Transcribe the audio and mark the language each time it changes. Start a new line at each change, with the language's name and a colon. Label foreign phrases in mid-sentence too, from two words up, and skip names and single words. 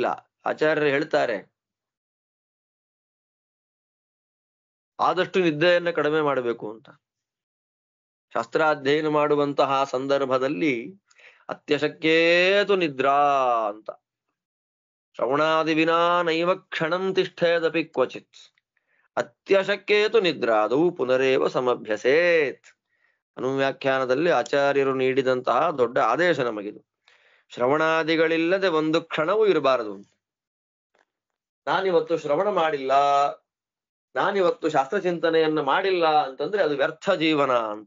Kannada: ಆಚಾರ್ಯರು ಹೇಳ್ತಾರೆ, ಆದಷ್ಟು ನಿದ್ದೆಯನ್ನ ಕಡಿಮೆ ಮಾಡಬೇಕು ಅಂತ. ಶಾಸ್ತ್ರಾಧ್ಯಯನ ಮಾಡುವಂತಹ ಸಂದರ್ಭದಲ್ಲಿ
Sanskrit: ಅತ್ಯಶಕ್ಯೇತು ನಿದ್ರಾ
Kannada: ಅಂತ.
Sanskrit: ಶ್ರವಣಾದಿ ವಿನಾ ನೈವ ಕ್ಷಣಂ ತಿಷ್ಠೇದಪಿ ಕ್ವಚಿತ್ ಅತ್ಯಶಕ್ಯೇತು ನಿದ್ರಾದೌ ಪುನರೇವ ಸಮಭ್ಯಸೇತ್.
Kannada: ಅನುವ್ಯಾಖ್ಯಾನದಲ್ಲಿ ಆಚಾರ್ಯರು ನೀಡಿದಂತಹ ದೊಡ್ಡ ಆದೇಶ ನಮಗಿದು. ಶ್ರವಣಾದಿಗಳಿಲ್ಲದೆ ಒಂದು ಕ್ಷಣವೂ ಇರಬಾರದು. ನಾನಿವತ್ತು ಶ್ರವಣ ಮಾಡಿಲ್ಲ, ನಾನಿವತ್ತು ಶಾಸ್ತ್ರ ಚಿಂತನೆಯನ್ನ ಮಾಡಿಲ್ಲ ಅಂತಂದ್ರೆ ಅದು ವ್ಯರ್ಥ ಜೀವನ ಅಂತ.